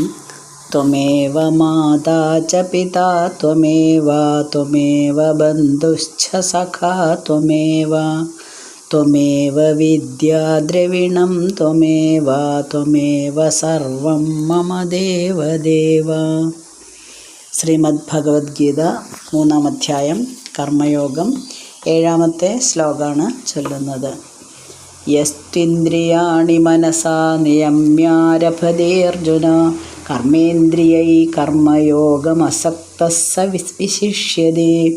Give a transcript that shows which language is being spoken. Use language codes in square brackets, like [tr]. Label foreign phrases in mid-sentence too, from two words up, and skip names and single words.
[sa] त्वमेव माता च पिता त्वमेव बन्धुश्च सखा त्वमेव विद्या द्रविणं त्वमेव सर्वं मम देवदेव। [ml] ശ്രീമദ് ഭഗവത്ഗീത 3-ാം അധ്യായം കർമ്മയോഗം 7-ാമത്തെ ശ്ലോകമാണ് ചൊല്ലുന്നത്. [sa] യസ്ത്വിന്ദ്രിയാണി മനസാ നിയമ്യാരഭതേർജുന കർമ്മേന്ദ്രിയൈ കർമ്മയോഗമസക്തഃ സ വിശിഷ്യതേ.